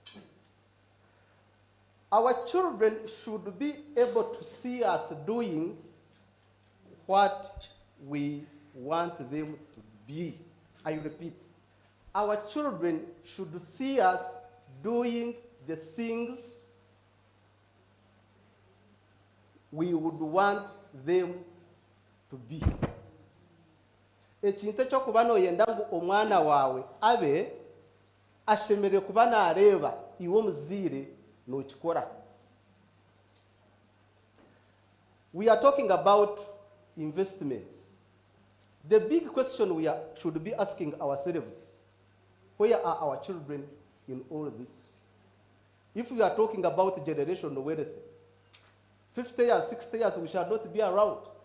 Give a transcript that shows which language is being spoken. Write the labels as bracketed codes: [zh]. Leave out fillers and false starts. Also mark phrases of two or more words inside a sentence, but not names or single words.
[en] Our children should be able to see us doing what we want them to be. I repeat, our children should see us doing the things we would want them to be. [nyn] Ekintu ekyokuba noyenda ngu omwana waawe abe ashemerewe kuba nareeba iwe omuziire n'okikora. [en] We are talking about investments. The big question we should be asking ourselves, where are our children in all this? If we are talking about generational wealth, 50 years, 60 years, we shall not be around.